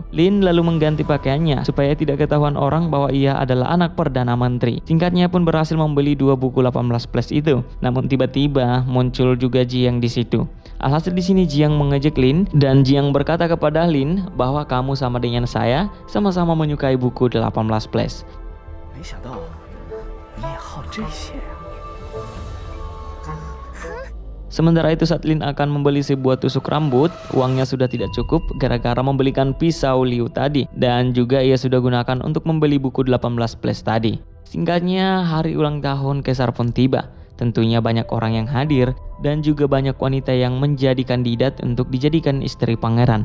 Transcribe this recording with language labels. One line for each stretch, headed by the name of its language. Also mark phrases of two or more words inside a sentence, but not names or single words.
Indonesian: Lin lalu mengganti pakaiannya supaya tidak ketahuan orang bahwa ia adalah anak Perdana Menteri. Singkatnya pun berhasil membeli 2 buku 18+ itu. Namun tiba-tiba muncul juga Jiang di situ. Alhasil di sini Jiang mengejek Lin dan Jiang berkata kepada Lin bahwa kamu sama dengan saya sama-sama menyukai buku 18+.
Chinese: 没想到你也好这些呀。
Indonesian: Sementara itu saat Lin akan membeli sebuah tusuk rambut, uangnya sudah tidak cukup gara-gara membelikan pisau Liu tadi. Dan juga ia sudah gunakan untuk membeli buku 18+ tadi. Singkatnya, hari ulang tahun Kaisar pun tiba. Tentunya banyak orang yang hadir dan juga banyak wanita yang menjadi kandidat untuk dijadikan istri pangeran.